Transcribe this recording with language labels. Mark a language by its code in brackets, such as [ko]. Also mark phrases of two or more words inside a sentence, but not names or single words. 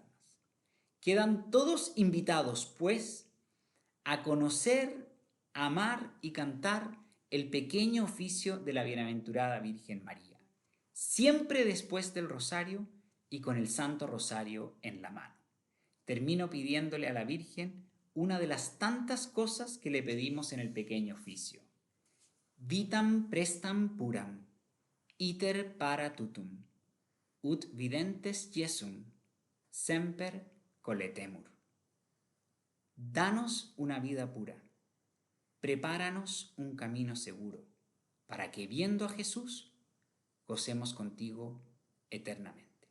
[es] Quedan todos invitados, pues, a conocer, amar y cantar el pequeño oficio de la Bienaventurada Virgen María, siempre después del rosario y con el Santo Rosario en la mano. Termino pidiéndole a la Virgen una de las tantas cosas que le pedimos en el pequeño oficio. [la] Vitam prestam puram, iter para tutum, ut videntes Jesum, semper coletemur. [es] Danos una vida pura, prepáranos un camino seguro, para que viendo a Jesús, gocemos contigo eternamente.